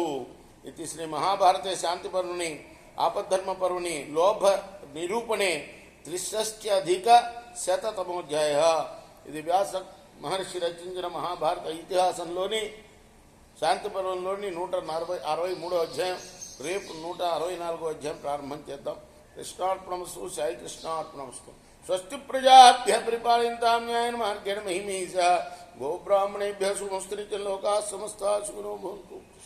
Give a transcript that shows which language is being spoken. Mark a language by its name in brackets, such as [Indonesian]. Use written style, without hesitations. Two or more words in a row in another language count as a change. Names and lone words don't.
[Sanskrit] ఇది శ్రీ మహాభారతే శాంతి పర్వుని ఆపద్ధర్మ పర్వుని లోభ నిరూపణే 300 [Telugu] ఇది వ్యాస మహర్షి రచించిన మహాభారత ఇతిహాసంలోని శాంతి పర్వంలోని 163 అధ్యాయం. రేపు 164 అధ్యాయం ప్రారంభం చేద్దాం. కృష్ణార్పణమస్తు. సాయి కృష్ణార్పణమస్తు. [Sanskrit] స్వస్తి ప్రజాభ్య పరిపాలయంతాం న్యాయేన మార్గేణ మహిమీషా. గోబ్రాహ్మణేభ్యः శుభమస్తు. నిత్యం లోకాः సమస్తాः సుఖినో భవంతు.